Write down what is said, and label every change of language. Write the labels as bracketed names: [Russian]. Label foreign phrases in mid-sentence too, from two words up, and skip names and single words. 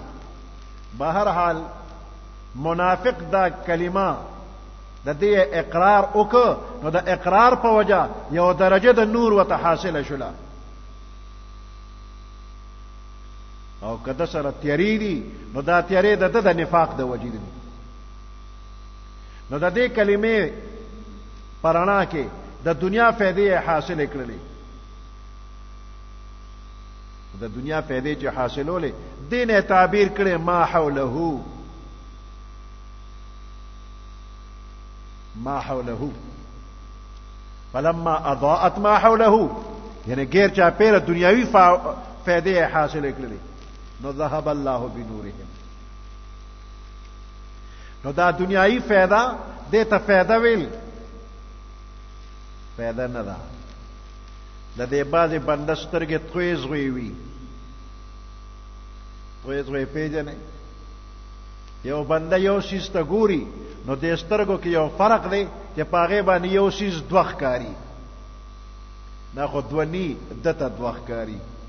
[Pashto] بهر حال منافق دا کلمه د دې اقرار وکړ، نو د اقرار په وجه یو درجه د نور وته حاصله شوله، او کده سره تیری دي نو دا تیری د نفاق د وجې دي. نو د دې کلمې پرانا کې د دنیا فائدې حاصل کړلې، د دنیا فائدې چې حاصلولې دین تعبیر کړي [Arabic] ما حوله، ما حوله فلما اضاءت ما حوله، [Pashto] یعنی غیر چا پیر دنیاوی فائدې حاصل کړلې، نو [Arabic] ذهب الله بنورهم. [Pashto] نو دا دنیاوی فائدہ دې ته فائدہ ویل فائدہ نه ده. د دې بعضې بنده سترګې توی زوی وي، توی زوی پیژنې، یو بنده یو سیز ته ګوري نو د سترګو کې یو فرق دی چې په هغې باندې یو سیز دوه ښکاري، دا خو دوه ني، ده ته دوه ښکاري.